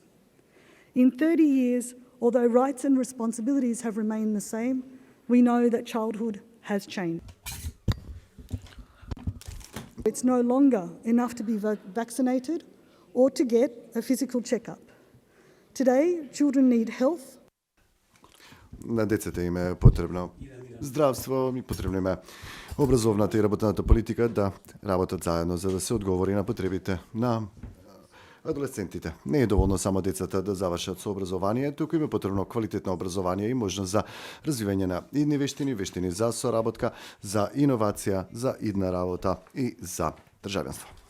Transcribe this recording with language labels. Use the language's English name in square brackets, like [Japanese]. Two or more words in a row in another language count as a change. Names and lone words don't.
[English] In 30 years, although rights and responsibilities have remained the same, we know that childhood has changed. It's no longer enough to be vaccinated or to get a physical checkup. Today, children need health. [Macedonian] На децата им е потребно здравство и потребно им е образовната и работната политика да работат заедно, за да се одговори на потребите на адолесцентите. Не е доволно само децата да завршат со образование, туку им е потребно квалитетно образование и можност за развивање на идни вештини, вештини за соработка, за иновација, за идна работа и за државенство.